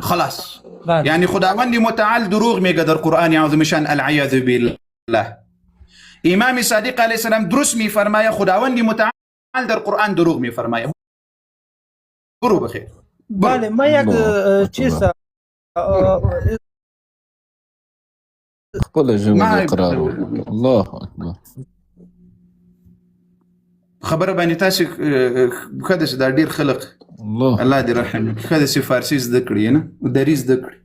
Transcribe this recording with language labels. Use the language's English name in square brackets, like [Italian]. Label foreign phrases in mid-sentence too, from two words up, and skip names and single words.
[Persian] خلاص یعنی خداوند متعال دروغ میگه در قرآن عظیم شان [Arabic] العیاذ بالله. [Persian] امام صادق [Arabic] علیه السلام [Persian] درست میفرمایه، خداوند متعال در قرآن دروغ میفرمایه. برو بخیر. بله، ما یک چیز [Pashto] خپل جمله اقرار. [Arabic] الله اکبر. [Pashto] خبره باندې تاسو کده چې دا ډیر خلق الله دې رحم کده چې فارسی زده کړی نه دري زده کړی